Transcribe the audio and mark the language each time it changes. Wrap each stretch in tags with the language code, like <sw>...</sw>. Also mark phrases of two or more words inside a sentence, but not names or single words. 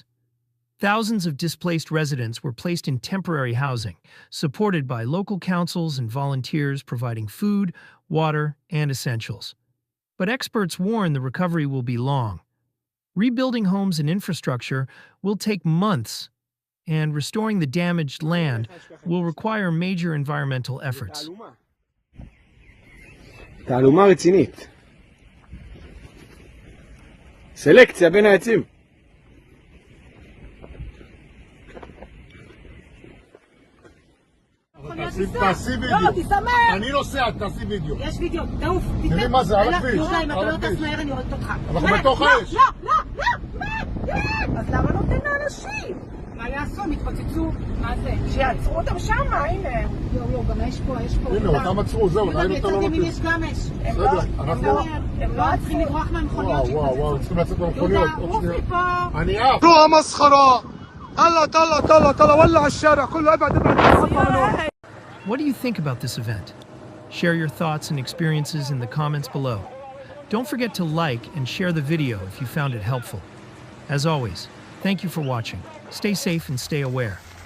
<en>Thousands of displaced residents were placed in temporary housing, supported by local councils and volunteers providing food, water, and essentials. But experts warn the recovery will be long. Rebuilding homes and infrastructure will take months, and restoring the damaged land will require major environmental efforts.</en> <he>תעלומה רצינית. סלקציה בין העצים. תעשי וידאו. לא, תסמך. אני נוסע, תעשי וידאו. יש וידאו, תעוף. תראי מה זה, על הכביש. יהודה, אם אתה לא טס מהר אני הורגת אותך. אנחנו בתוך האש. לא. אז למה לא תן לאנשים? מה יעשו? הם התפוצצו. מה זה? שיעצרו אותם שם, הנה. יו, גם יש פה. הנה, אותם עצרו, זהו, ראינו אותם לא אם יש גם אש. הם לא צריכים לברוח מהמכוניות. וואו, צריכים לצאת מהמכוניות. יהודה, עוף מפה. אני עף. נו, המסחרה.</he> <ar>طلع ولع الشارع كله ابعد.</ar> <en>What do you think about this event? Share your thoughts and experiences in the comments below. Don't forget to like and share the video if you found it helpful. As always, thank you for watching. Stay safe and stay aware.</en>